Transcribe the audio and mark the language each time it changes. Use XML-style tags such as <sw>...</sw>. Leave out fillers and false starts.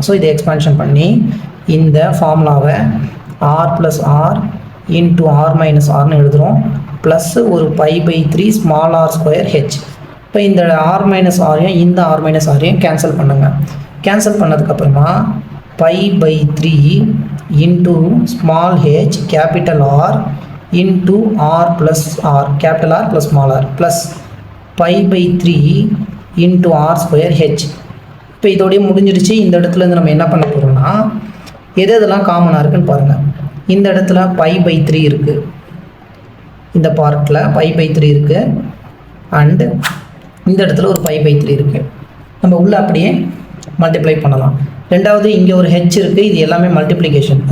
<ta>So இதை expansion பண்ணி இந்த ஃபார்முலாவை R plus R into R minus ஆர்னு எழுதுகிறோம். ப்ளஸ் ஒரு π/3 ஸ்மால் ஆர் ஸ்கொயர் ஹெச். இப்போ இந்த ஆர் மைனஸ் ஆரையும் இந்த ஆர் மைனஸ் ஆரையும் கேன்சல் பண்ணுங்கள். கேன்சல் பண்ணதுக்கப்புறமா</ta> <en>π/3 into small h capital R into R plus R, capital R plus small r, plus π/3 into R square h.</en> <ta>இப்போ இதோடய முடிஞ்சிடுச்சு. இந்த இடத்துல இருந்து நம்ம என்ன பண்ண போகிறோம்னா எது எதெல்லாம் காமனாக இருக்குன்னு பாருங்கள். இந்த இடத்துல π/3 இருக்குது, இந்த பார்ட்டில் π/3 இருக்குது, அண்டு இந்த இடத்துல ஒரு π/3 இருக்குது. நம்ம உள்ளே அப்படியே மல்டிப்ளை பண்ணலாம். ரெண்டாவது இங்கே ஒரு ஹெச் இருக்குது, இது எல்லாமே மல்டிப்ளிகேஷன்.</ta>